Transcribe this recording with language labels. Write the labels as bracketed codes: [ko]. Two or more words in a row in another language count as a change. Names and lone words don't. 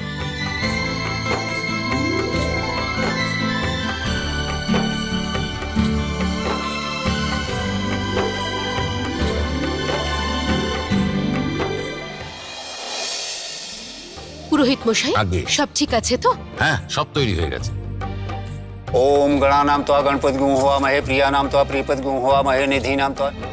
[bn] পুরোহিত মশাই, আগে। সব ঠিক আছে তো? হ্যাঁ, সব তৈরি হয়ে গেছে। [sa] ओम गणानां त्वा गणपति गुं होवामहे प्रियानां त्वा प्रियपति गुं होवामहे निधीनां त्वा।